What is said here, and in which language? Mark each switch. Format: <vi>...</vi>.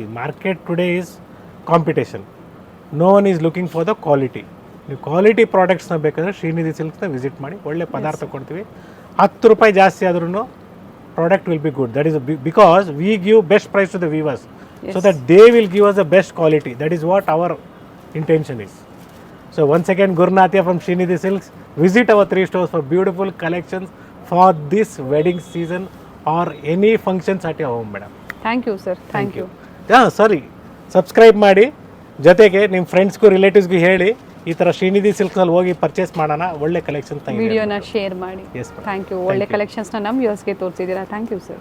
<en>Market today is competition, no one is looking for the quality.</en> <kn>ನೀವು quality ಪ್ರಾಡಕ್ಟ್ಸ್ನ ಬೇಕಾದರೆ Srinidhi ಸಿಲ್ಕ್ಸ್ನ visit ಮಾಡಿ, ಒಳ್ಳೆ ಪದಾರ್ಥ ಕೊಡ್ತೀವಿ. 10 ರೂಪಾಯಿ ಜಾಸ್ತಿ ಆದ್ರೂ</kn> <en>Product will be good. That is because we give best price to the weavers, so that they will give us the best quality. That is what our intention is. So once again, Gurunathia from Srinidhi Silks. Visit our 3 stores for beautiful collections for this wedding season or any functions at your home, madam. Thank you, sir. Thank you. Sorry.</en> <kn>Subscribe ಮಾಡಿ, ಜೊತೆಗೆ ನಿಮ್ಮ ಫ್ರೆಂಡ್ಸ್ಗೂ ರಿಲೇಟಿವ್ಸ್ಗೂ ಹೇಳಿ ಈ ಥರ ಶ್ರೀನಿಧಿ ಸಿಲ್ಕ್ಸಲ್ಲಿ ಹೋಗಿ purchase ಮಾಡೋಣ. ಒಳ್ಳೆ collection ವಿಡಿಯೋನ ಶೇರ್ ಮಾಡಿ.</kn> <en>Thank you.</en> <kn>ಒಳ್ಳೆ ಕಲೆಕ್ಷನ್ಸ್ನ ನಮ್ಮ ವ್ಯೂವರ್ಸ್ಗೆ ತೋರಿಸಿದ್ದೀರಾ. Thank you sir.</kn>